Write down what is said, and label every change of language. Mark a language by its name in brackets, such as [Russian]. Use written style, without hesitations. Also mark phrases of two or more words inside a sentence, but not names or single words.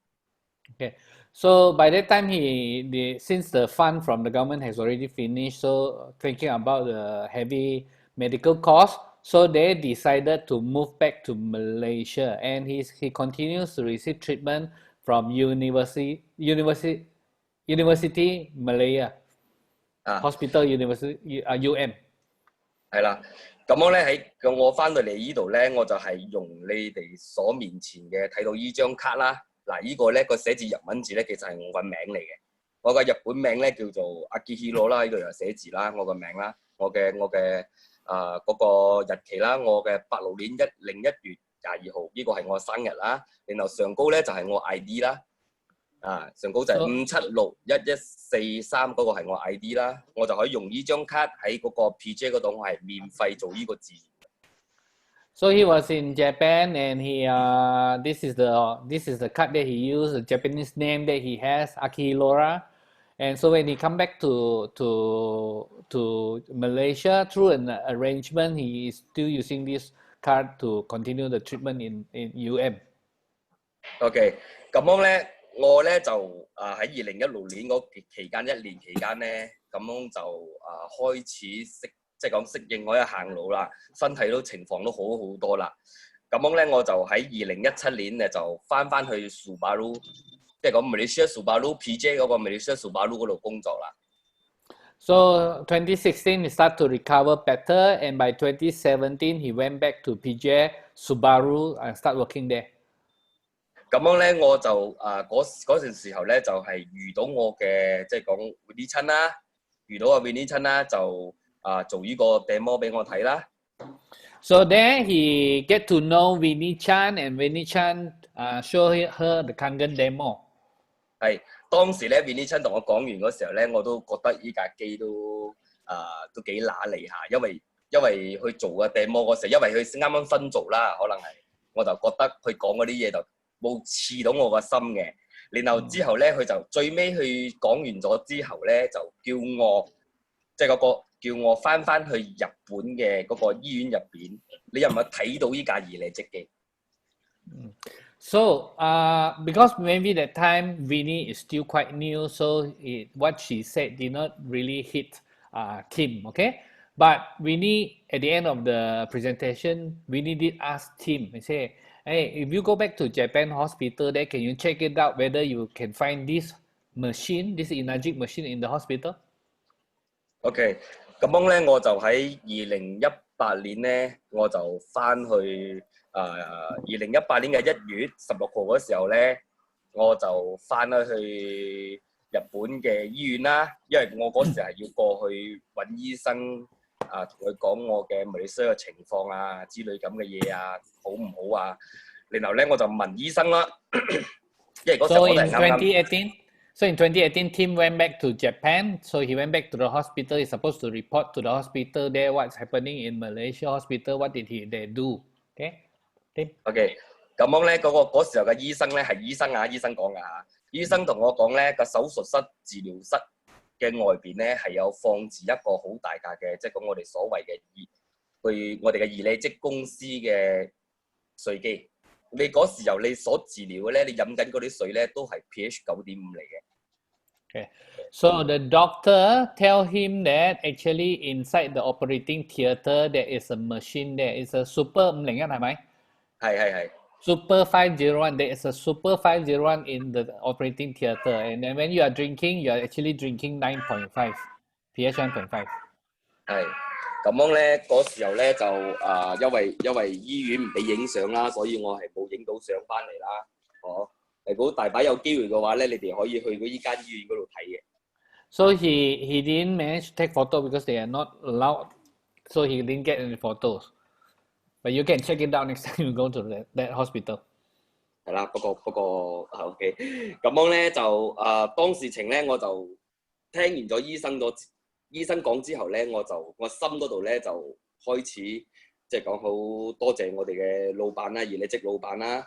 [English] Okay. So by that time, since the fund from the government has already finished, so thinking about the heavy medical costs, so they decided to move back to Malaysia, and he continues to receive treatment from University Malaya Hospital University UM。 [Cantonese] 係啦，咁樣咧我翻到嚟呢度咧，我就係用你哋所面前嘅睇到依張卡啦。嗱，呢個咧個寫字日文字咧，其實係我個名嚟嘅。我個日本名咧叫做阿基希羅啦，呢度有寫字啦，我個名啦，我嘅嗰個日期啦，我嘅86年01月22號，呢個係我生日啦。然後上高咧就係我 ID 啦，上高就係5761143，嗰個係我 ID 啦，我就可以用呢張卡喺嗰個 PJ 嗰度，我係免費做呢個治療。 [English] So he was in Japan, and this is the card that he used, the Japanese name that he has, Akihilora. And so when he come back to Malaysia through an arrangement, he is still using this card to continue the treatment in UM. [Cantonese] OK， 咁樣咧，我咧就喺2016年嗰期間1年期間咧，咁樣就開始即係講適應我一行路啦，身體都情況都好多啦。咁樣咧，我就喺2017年咧就翻去蘇巴魯，即係講 Malaysia 蘇巴魯 PJ 嗰個 Malaysia 蘇巴魯嗰度工作啦。 [English] So 2016 he started to recover better, and by 2017 he went back to PJ Subaru and start working there. [Cantonese] 咁樣咧，我就嗰陣時候咧就係遇到我嘅即係講 Winnie 親啦，遇到阿 Winnie 親啦就。做呢個 demo 俾我睇啦。 [English] So there he get to know Winnie Chan, and Winnie Chan show her the Kangen demo. [Cantonese] 係當時咧 ，Winnie Chan 同我講完嗰時候咧，我都覺得依架機都幾揦脷下，因為佢做嘅 demo 嗰時，因為佢啱啱分組啦，可能係我就覺得佢講嗰啲嘢就冇刺到我個心嘅。然後之後咧，佢就最尾佢講完咗之後咧，就叫我即係嗰個。叫我翻去日本嘅嗰個醫院入邊，你有冇睇到依架儀器積機？ [English] So because maybe that time Winnie is still quite new, so what she said did not really hit Tim, okay? But Winnie, at the end of the presentation, Winnie did ask Tim, he said, hey, if you go back to Japan hospital, then can you check it out whether you can find this machine, this Inagic machine in the hospital? OK。 [Cantonese] 咁樣咧，我就喺2018年咧，我就翻去2018年嘅1月16號嗰時候咧，我就翻去日本嘅醫院啦，因為我嗰時係要過去揾醫生同佢講我嘅馬來西亞嘅情況之類咁嘅嘢好唔好啊？然後咧我就問醫生啦，因為嗰時候我哋啱啱。 [English] So in 2018, Tim went back to Japan. So he went back to the hospital. He's supposed to report to the hospital there what's happening in Malaysia hospital. What did they do? Okay. [Cantonese] OK， 咁樣咧嗰時候嘅醫生咧係醫生講㗎嚇。醫生同我講咧個手術室、治療室嘅外邊咧係有放置一個好大架嘅，即係講我哋所謂嘅我哋嘅儀器積公司嘅水機。你嗰時候你所治療嘅咧，你飲緊嗰啲水咧都係 pH 9.5嚟嘅。 [English] Okay. So the doctor tell him that actually inside the operating theatre there is a machine there. It's a super 501 係咪？ [Cantonese] 係。 [English] Super 501. There is a super 501 in the operating theatre, and then when you are drinking, you are actually drinking 9.5 pH 9.5。 [Cantonese] 係。咁樣咧嗰時候咧就因為醫院唔俾影相啦，所以我係冇影到相翻嚟啦。哦，如果大把有機會嘅話咧，你哋可以去嗰依間醫院嗰度睇嘅。 [English] So he didn't manage to take photo because they are not allowed. So he didn't get any photos. But you can check it out next time you go to that hospital. [Cantonese] 係啦，不過OK， 咁樣咧就當事情咧我就聽完咗醫生講之後咧，我心嗰度咧就開始即係講好多謝我哋嘅老闆啦，而你職老闆啦。